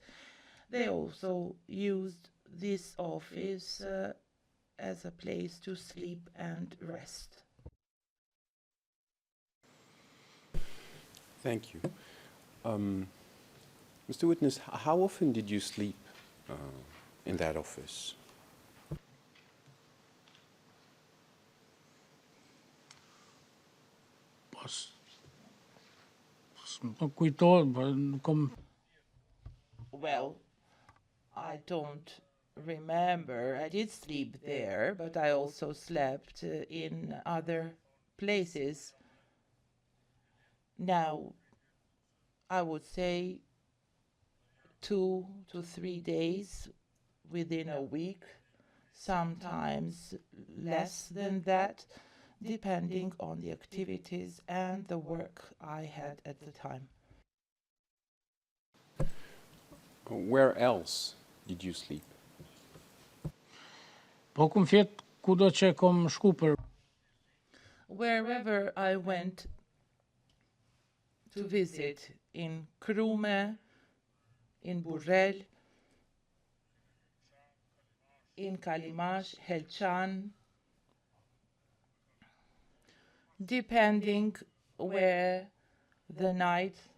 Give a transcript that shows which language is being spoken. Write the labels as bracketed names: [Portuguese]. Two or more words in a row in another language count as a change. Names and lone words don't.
[English] They also used this office as a place to sleep and rest. Thank you. Mr. Witness, how often did you sleep in that office? [Albanian] pas më kujtohet, po nuk kam [English] Well, I don't remember. I did sleep there, but I also slept in other places. Now, I would say 2 to 3 days within a week, sometimes less than that, depending on the activities and the work I had at the time. Where else did you sleep? [Albanian] po kum fjet kudo që kom shku për [English] Wherever I went to visit, in Krume, in Burrell, in Kalimash, Helchan, depending where the night